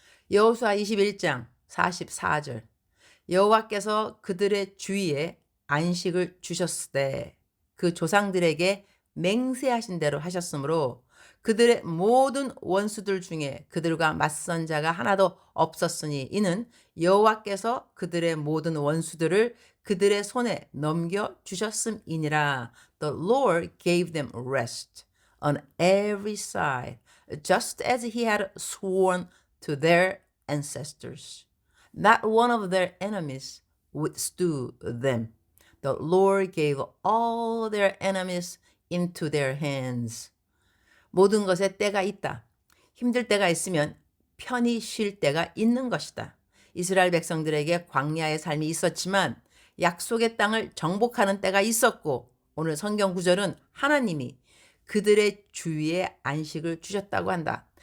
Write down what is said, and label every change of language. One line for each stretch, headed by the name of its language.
Korean: 여호수아 21장 44절. 여호와께서 그들의 주위에 안식을 주셨을 때 그 조상들에게 맹세하신 대로 하셨으므로 그들의 모든 원수들 중에 그들과 맞선 자가 하나도 없었으니 이는 여호와께서 그들의 모든 원수들을 그들의 손에 넘겨 주셨음이니라.
English: The Lord gave them rest on every side, just as he had sworn to their ancestors. Not one of their enemies withstood them. The Lord gave all their enemies into their hands.
Korean: 모든 것에 때가 있다. 힘들 때가 있으면 편히 쉴 때가 있는 것이다. 이스라엘 백성들에게 광야의 삶이 있었지만 약속의 땅을 정복하는 때가 있었고, 오늘 성경 구절은 하나님이 그들의 주위에 안식을 주셨다고 한다.